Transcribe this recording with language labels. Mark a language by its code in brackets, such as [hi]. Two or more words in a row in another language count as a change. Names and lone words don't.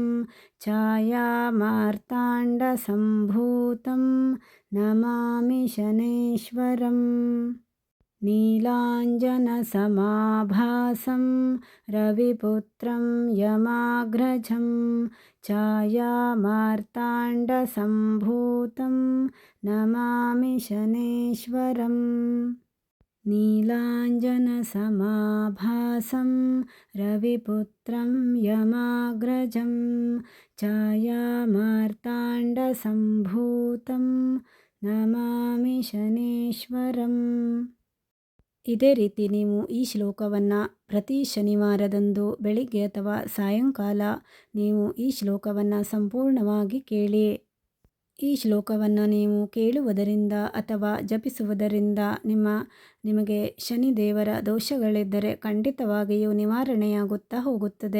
[sa] छायामार्ताण्डसम्भूतं नमामि शनेश्वरम् नीलाञ्जनसमाभासं रविपुत्रं यमाग्रजं छायामार्ताण्डसम्भूतं नमामि शनेश्वरम् नीलाञ्जनसमाभासं रविपुत्रं यमाग्रजं छायामार्ताण्डसम्भूतं नमामि शनेश्वरम् [kn] ಇದೇ ರೀತಿ ನೀವು ಈ ಶ್ಲೋಕವನ್ನು ಪ್ರತಿ ಶನಿವಾರದಂದು ಬೆಳಿಗ್ಗೆ ಅಥವಾ ಸಾಯಂಕಾಲ ನೀವು ಈ ಶ್ಲೋಕವನ್ನು ಸಂಪೂರ್ಣವಾಗಿ ಕೇಳಿ. ಈ ಶ್ಲೋಕವನ್ನು ನೀವು ಕೇಳುವುದರಿಂದ ಅಥವಾ ಜಪಿಸುವುದರಿಂದ ನಿಮಗೆ ಶನಿದೇವರ ದೋಷಗಳಿದ್ದರೆ ಖಂಡಿತವಾಗಿಯೂ ನಿವಾರಣೆಯಾಗುತ್ತಾ ಹೋಗುತ್ತದೆ.